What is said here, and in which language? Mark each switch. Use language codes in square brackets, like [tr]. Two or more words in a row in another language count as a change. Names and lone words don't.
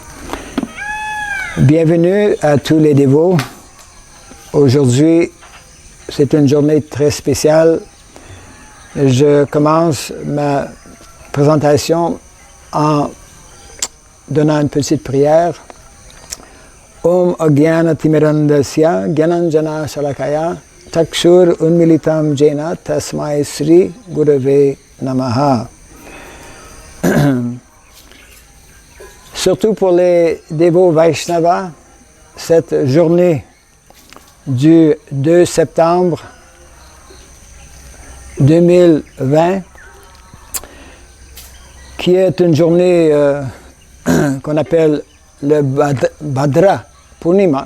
[fr] Bienvenue à tous les dévots. Aujourd'hui, c'est une journée très spéciale. Je commence ma présentation en donnant une petite prière. [sa] Om Agyana Timirandasya Gyananjana Shalakaya Takshur Unmilitam Jena Tasmai Sri Gurave Namaha. [fr] Surtout pour les dévots Vaishnavas, cette journée du 2 septembre 2020, qui est une journée qu'on appelle le Bhadra Purnima.